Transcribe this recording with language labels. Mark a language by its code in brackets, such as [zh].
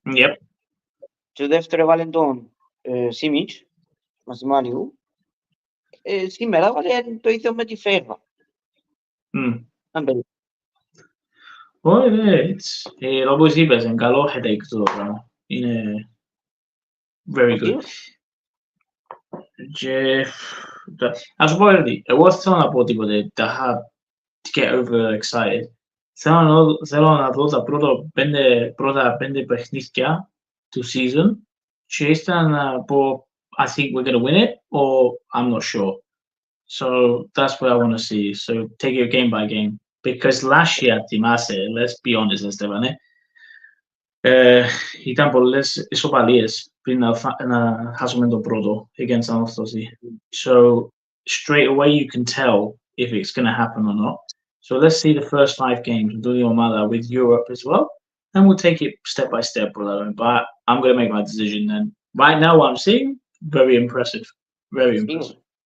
[en] Yep. [el] Και το δεύτερο βάλε τον Σίμιτς, μαζί με Αλιού. Σήμερα βάλε το ίδιο με τη Φέγερ. Όχι, όπως είπες, είναι καλό headache το πράγμα. Είναι [en] very good. [el] Και ας πω έτσι, εγώ θέλω να πω τίποτε, [en] to get over excited. [el] Θέλω να δω τα πρώτα πέντε παιχνίδια του season και ήθελα να πω [en] I think we're going to win it or I'm not sure. So that's what I want to see. So take it game by game. Because last year, [el] θυμάσαι, [en] let's be honest, Stefano, [el] ήταν πολλές ισοπαλίες πριν να χάσουμε το πρώτο [en] against Ανόρθωση. So straight away you can tell if it's going to happen or not. So let's see the first 5 games with the Omada with Europe as well, and we'll take it step by step, brother. But I'm going to make my decision then. Right now, what I'm seeing, very impressive. Very impressive.